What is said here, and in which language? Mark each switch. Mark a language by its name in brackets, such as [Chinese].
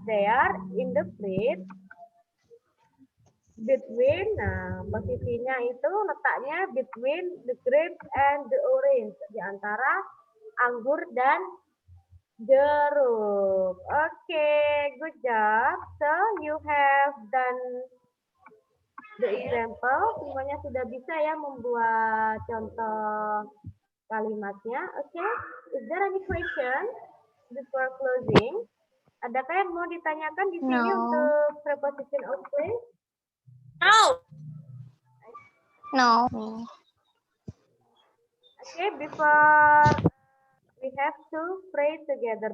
[English] They are in the fridge. Between, [Indonesian] nah posisinya itu letaknya [English] between the grapes and the orange, [Indonesian] di antara anggur dan jeruk. [English] Okay, good job. So you have done the example. [Indonesian] Semuanya sudah bisa ya membuat contoh kalimatnya. [English] Okay, is there any question before closing? [Indonesian] Adakah yang mau ditanyakan di sini untuk preposition of place? [English] No. Okay, before we have to pray together.